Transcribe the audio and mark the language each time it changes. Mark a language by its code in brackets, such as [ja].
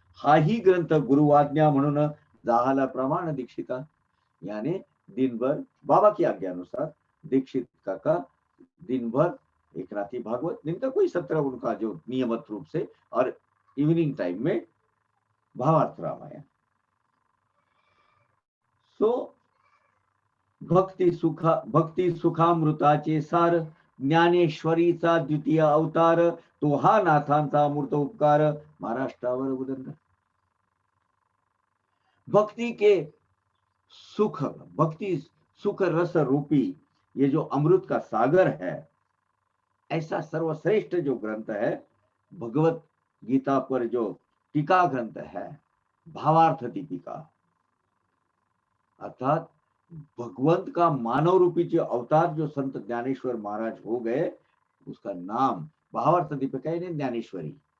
[mr] हा ही ग्रंथ गुरुवाज्ञा म्हणून जाहाला प्रमाण दीक्षिता, [hi] यानी दिन भर बाबा की आज्ञानुसार दीक्षित काका दिन भर एकनाथी भागवत, दिन का कोई सत्र उनका जो नियमित रूप से, और इवनिंग टाइम में भावार्थ रामायण। [mr] सो भक्ती सुखामृताचे सार, ज्ञानेश्वरीचा द्वितीय अवतार, तो हा नाथांचा मूर्त उपकार, महाराष्ट्रावर उदंड। [hi] भक्ति के सुख, भक्ति सुख रस रूपी ये जो अमृत का सागर है, ऐसा सर्वश्रेष्ठ जो ग्रंथ है भगवत गीता पर, जो टीका ग्रंथ है भावार्थ दीपिका, अर्थात भगवंत का मानव रूपी जो अवतार जो संत ज्ञानेश्वर महाराज हो गए, उसका नाम भावार्थ दीपिका यानी ज्ञानेश्वरी।